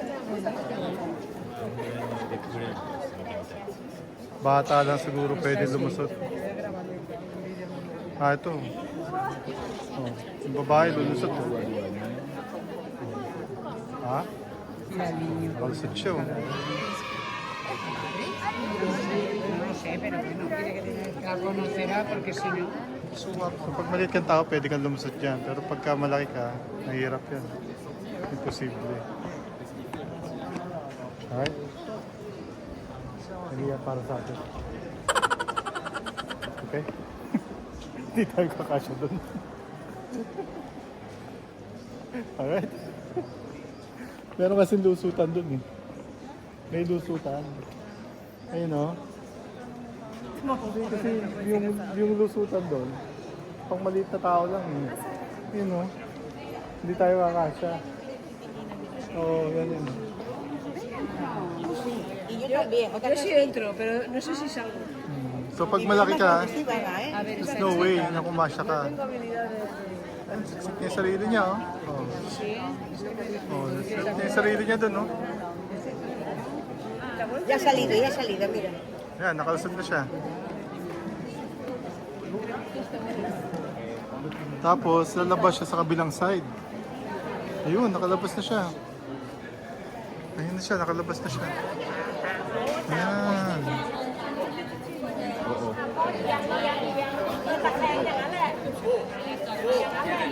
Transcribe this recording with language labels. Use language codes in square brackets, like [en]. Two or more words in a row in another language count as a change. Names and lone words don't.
[tl] Bata lang siguro pwede lumusot. Ito. Oh, yung babae lulusot. Ha? Lulusot siya. [es] No sé, pero bueno, quiere que la conocerá porque si no... [tl] So pag maliit kang tao, pwede kang lumusot dyan. Pero pagka malaki ka, nahihirap yan. Imposible. Alright? Hindi yan para sa atin. Okay? Hindi tayo kakasya doon. Alright? Meron kasing lusutan doon eh. May lusutan. Ayun o. Kasi yung lusutan doon, pang maliit na tao lang eh. Ayun o. Hindi tayo kakasya. Oo, yan yun. [es] Yo sí entro, pero no sé si salgo. [tl] So pag malaki ka, [es] A ver, [en] there's no way [tl] na kumasya ka. Yung sarili niya, oh. Oh. Yung sarili niya doon, oh. [es] ya ha salido, mira. [tl] Yan, nakalusot na siya. Tapos, lalabas siya sa kabilang side. Ayun, nakalabas na siya. Ayun na siya, nakalabas na siya. Ayan. Oo.